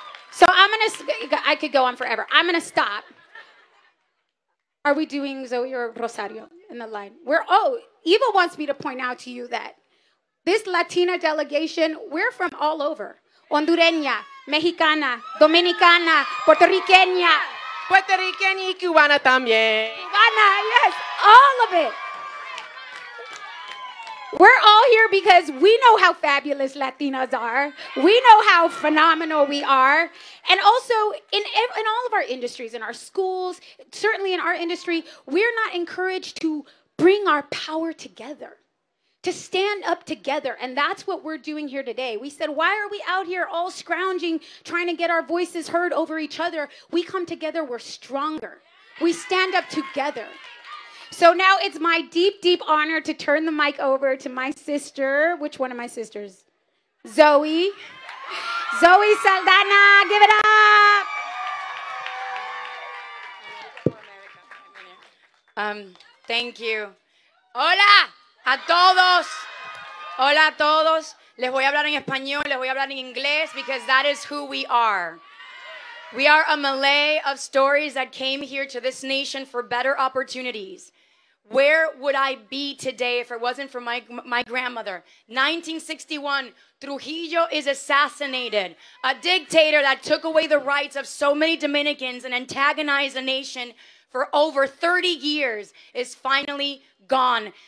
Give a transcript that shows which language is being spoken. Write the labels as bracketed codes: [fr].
[en] So I could go on forever. I'm going to stop. Are we doing Zoe or Rosario in the line? Eva wants me to point out to you that this Latina delegation, we're from all over. [es] Hondureña, Mexicana, Dominicana, Puertorriqueña. Puertorriqueña y cubana también. [en] Cubana, yes, all of it. We're all here because we know how fabulous Latinas are. We know how phenomenal we are. And also, in all of our industries, in our schools, certainly in our industry, we're not encouraged to bring our power together, to stand up together. And that's what we're doing here today. We said, why are we out here all scrounging, trying to get our voices heard over each other? We come together, we're stronger. We stand up together. So now it's my deep, deep honor to turn the mic over to my sister. Which one of my sisters? Zoe. Zoe Saldana, give it up. Thank you. [es] Hola a todos. Hola a todos. Les voy a hablar en español, les voy a hablar en inglés, [en] because that is who we are. We are a melee of stories that came here to this nation for better opportunities. Where would I be today if it wasn't for my grandmother? 1961, Trujillo is assassinated. A dictator that took away the rights of so many Dominicans and antagonized the nation for over 30 years is finally gone.